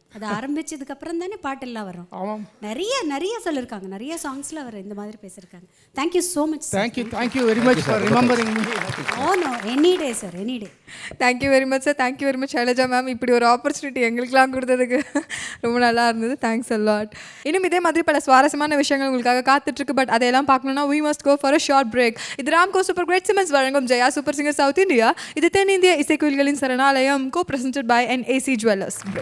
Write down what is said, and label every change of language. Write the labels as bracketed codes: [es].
[ta] அது ஆரம்பிச்சதுக்கப்புறம் தானே பாட்டெல்லாம் வரும். நிறைய சொல்லியிருக்காங்க, நிறைய சாங்ஸில் அவர் இந்த மாதிரி பேசியிருக்காங்க. [en] Thank you so much. Thank you very much for remembering me. No any day sir, any day. Thank you very much sir. Thank you very much Shailaja ma'am. [ta] இப்படி ஒரு ஆப்பர்ச்சுனிட்டி எங்களுக்கெல்லாம் கொடுத்ததுக்கு ரொம்ப நல்லா இருந்தது. [en] Thanks a lot. [ta] இன்னும் இதே மாதிரி பல சுவாரஸ்யமான விஷயங்கள் உங்களுக்காக காத்துட்ருக்கு. பட் அதையெல்லாம் பார்க்கணுன்னா [en] we must go for a short break. [ta] இது ராம்கோ சூப்பர் கிரேட் சிமெண்ட்ஸ் வழங்கும் Jaya super singer south India. இது தென்னிந்திய இசைக்குயில்களின் சரணாலயம், [en] co presented by [ta] NAC Jewellers.